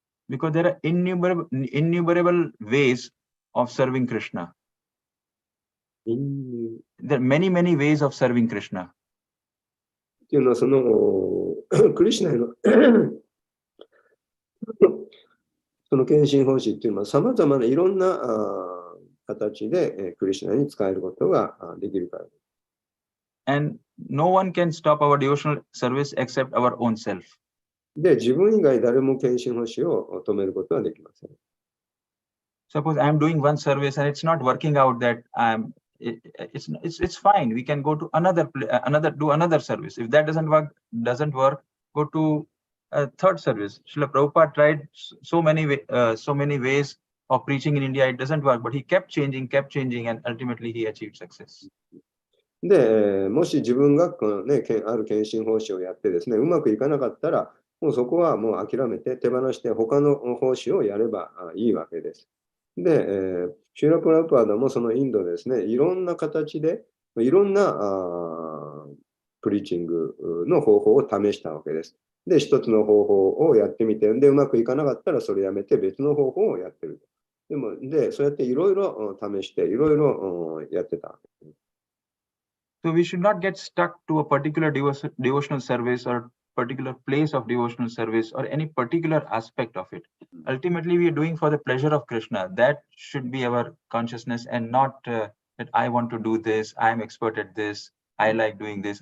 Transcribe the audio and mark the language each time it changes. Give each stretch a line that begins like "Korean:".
English: Because there are innumerable ways of serving Krishna. There are many ways of serving Krishna.
Japanese: っていうのは、その、クリシュナへのその献身奉仕っていうのは様々ないろんな形でクリシュナに使えることができるからです。
English: And no one can stop our devotional service except our own self.
Japanese: で、自分以外誰も献身奉仕を止めることはできません。
English: Suppose I'm doing one service and it's not working out, that it's fine. We can go to do another service. If that doesn't work, go to a third service. Srila Prabhupada tried so many ways of preaching in India. It doesn't work, but he kept changing, and ultimately he achieved success.
Japanese: で、もし自分がね、ある献身奉仕をやってですね、うまくいかなかったら、もうそこはもう諦めて手放して他の奉仕をやればいいわけです。で、シューラ・プラプアダもそのインドでですね、いろんな形で、いろんなプリーチングの方法を試したわけです。で、一つの方法をやってみて、で、うまくいかなかったらそれやめて別の方法をやってる。で、そうやっていろいろ試して、いろいろやってた。
English: So we should not get stuck to a particular devotional service or particular place of devotional service or any particular aspect of it. Ultimately, we are doing for the pleasure of Krishna. That should be our consciousness, and not that I want to do this, I'm expert at this, I like doing this.